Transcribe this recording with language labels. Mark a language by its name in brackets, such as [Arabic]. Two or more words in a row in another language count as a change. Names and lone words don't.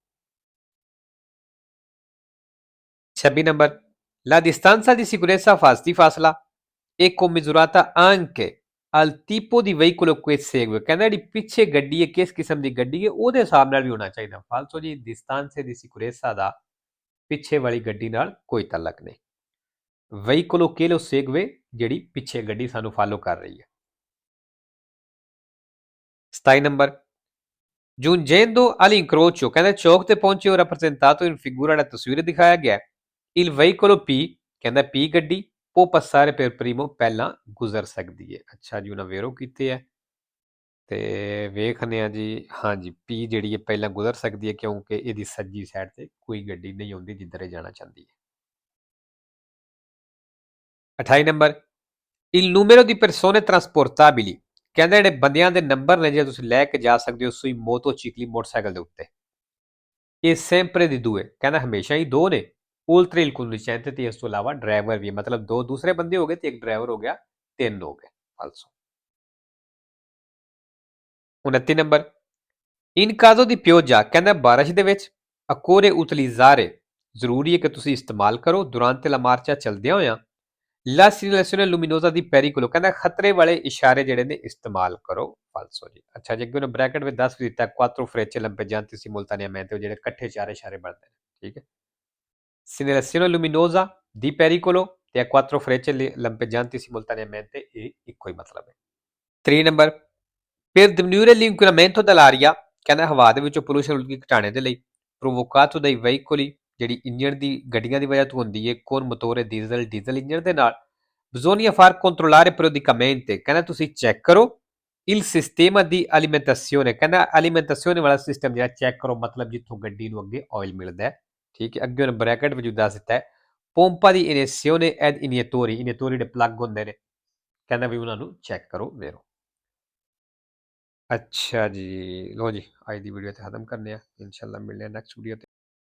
[English] 26 number. [Italian] La distanza di sicurezza di fasla è commisurata anche al tipo di veicolo che segue [Punjabi] ਕਹਿੰਦਾ ਜਿਹੜੀ ਪਿੱਛੇ ਗੱਡੀ ਹੈ ਕਿਸ ਕਿਸਮ ਦੀ ਗੱਡੀ ਹੈ ਉਹਦੇ ਹਿਸਾਬ ਨਾਲ ਵੀ ਹੋਣਾ ਚਾਹੀਦਾ। ਫਾਲਸੋ ਜੀ [Italian] distanza di sicurezza [Punjabi] ਦਾ ਪਿੱਛੇ ਵਾਲੀ ਗੱਡੀ ਨਾਲ ਕੋਈ ਤਾਲੁਕ ਨਹੀਂ। [Italian] veicolo che lo segue [Punjabi] ਜਿਹੜੀ ਪਿੱਛੇ ਗੱਡੀ ਸਾਨੂੰ ਫਾਲੋ ਕਰ ਰਹੀ ਹੈ। 27 ਨੰਬਰ [Italian] giungendo all'incrocio [Punjabi] ਕਹਿੰਦਾ ਚੌਕ ਤੇ ਪਹੁੰਚੇ ਹੋ [Italian] rappresentato in figura la [Punjabi] ਤਸਵੀਰ ਦਿਖਾਇਆ ਗਿਆ [Italian] il veicolo P [Punjabi] ਕਹਿੰਦਾ P ਗੱਡੀ [Italian] può passare per primo [Punjabi] ਪਹਿਲਾਂ ਗੁਜ਼ਰ ਸਕਦੀ ਹੈ। ਅੱਛਾ ਜੀ ਉਹਨਾਂ ਵੇਰੋ ਕੀਤੇ ਹੈ ਤੇ ਵੇਖਦੇ ਆ ਜੀ ਹਾਂਜੀ P ਜਿਹੜੀ ਹੈ ਪਹਿਲਾਂ ਗੁਜ਼ਰ ਸਕਦੀ ਹੈ ਕਿਉਂਕਿ ਇਹਦੀ ਸੱਜੀ ਸਾਈਡ ਤੇ ਕੋਈ ਗੱਡੀ ਨਹੀਂ ਆਉਂਦੀ ਜਿੱਧਰ ਇਹ ਜਾਣਾ ਚਾਹੁੰਦੀ ਹੈ। 28 ਨੰਬਰ [Italian] il numero di persone trasportabili [Punjabi] ਕਹਿੰਦਾ ਜਿਹੜੇ ਬੰਦਿਆਂ ਦੇ ਨੰਬਰ ਨੇ ਜੇ ਤੁਸੀਂ ਲੈ ਕੇ ਜਾ ਸਕਦੇ ਹੋ [Italian] sui motocicli [Punjabi] ਮੋਟਰਸਾਈਕਲ ਦੇ ਉੱਤੇ ਇਹ [Italian] sempre di due [Punjabi] ਕਹਿੰਦਾ ਹਮੇਸ਼ਾ ਹੀ ਦੋ ਨੇ [Italian] oltre il conducente [Punjabi] ਤੇ ਇਸ ਤੋਂ ਇਲਾਵਾ ਡਰਾਈਵਰ ਵੀ ਮਤਲਬ ਦੋ ਦੂਸਰੇ ਬੰਦੇ ਹੋ ਗਏ ਤੇ ਇੱਕ ਡਰਾਈਵਰ ਹੋ ਗਿਆ ਤਿੰਨ ਹੋ ਗਏ ਫਾਲਸੋ। 29 ਨੰਬਰ [Italian] in caso di pioggia [Punjabi] ਕਹਿੰਦਾ ਬਾਰਿਸ਼ ਦੇ ਵਿੱਚ [Italian] occorre utilizzare [Punjabi] ਜ਼ਰੂਰੀ ਹੈ ਕਿ ਤੁਸੀਂ ਇਸਤੇਮਾਲ ਕਰੋ [Italian] durante la marcia [Punjabi] ਚਲਦਿਆਂ ਹੋਇਆਂ [Italian] la segnalazione luminosa di pericolo [Punjabi] ਕਹਿੰਦਾ ਖਤਰੇ ਵਾਲੇ ਇਸ਼ਾਰੇ ਜਿਹੜੇ ਨੇ ਇਸਤੇਮਾਲ ਕਰੋ ਫਾਲਸੋ ਜੀ। ਅੱਛਾ ਜੀ ਅੱਗੇ ਉਹਨੇ ਬ੍ਰੈਕਟ ਵਿੱਚ ਦੱਸ ਵੀ ਦਿੱਤਾ [Italian] quattro frecce lampeggianti simultaneamente [Punjabi] ਜਿਹੜੇ ਇਕੱਠੇ ਚਾਰ ਇਸ਼ਾਰੇ ਬਣਦੇ ਨੇ ਠੀਕ ਹੈ। [Italian] segnalazione luminosa di pericolo ਤੇ a quattro frecce lampeggianti simultaneamente [Punjabi] ਇਹ ਇੱਕੋ ਹੀ ਮਤਲਬ ਹੈ। 3 ਨੰਬਰ [Italian] per diminuire l'inquinamento dell'aria [Punjabi] ਕਹਿੰਦਾ ਹਵਾ ਦੇ ਵਿੱਚੋਂ ਪੋਲੂਸ਼ਨ ਘਟਾਉਣੇ ਦੇ ਲਈ [Italian] provocato dai veicoli [Punjabi] ਜਿਹੜੀ ਇੰਜਣ ਦੀ ਗੱਡੀਆਂ ਦੀ ਵਜ੍ਹਾ ਤੋਂ ਹੁੰਦੀ ਹੈ [Italian] con motore [Punjabi] ਡੀਜ਼ਲ ਇੰਜਣ ਦੇ ਨਾਲ [Italian] bisogna far controllare periodicamente [Punjabi] ਕਹਿੰਦਾ ਤੁਸੀਂ ਚੈੱਕ ਕਰੋ [Italian] il sistema di alimentazione [Punjabi] ਕਹਿੰਦਾ alimentazione ਵਾਲਾ ਸਿਸਟਮ ਜਿਹੜਾ ਚੈੱਕ ਕਰੋ ਮਤਲਬ ਜਿੱਥੋਂ ਗੱਡੀ ਨੂੰ ਅੱਗੇ ਆਇਲ ਮਿਲਦਾ ਹੈ ਠੀਕ ਹੈ। ਅੱਗੇ ਉਹਨੇ ਬ੍ਰੈਕਟ ਵਿੱਚ ਦੱਸ ਦਿੱਤਾ ਹੈ [Italian] pompa di iniezione ed iniettori [Punjabi] ਜਿਹੜੇ ਪਲੱਗ ਹੁੰਦੇ ਨੇ ਕਹਿੰਦਾ ਵੀ ਉਹਨਾਂ ਨੂੰ ਚੈੱਕ ਕਰੋ ਵੇਰੋ। ਅੱਛਾ ਜੀ ਲੋ ਜੀ ਅੱਜ ਦੀ ਵੀਡੀਓ ਤੇ ਖਤਮ ਕਰਨੇ ਆ ਇਨਸ਼ਾਅੱਲਾ ਮਿਲਦੇ ਆ [English] next video [Punjabi] ਤੇ।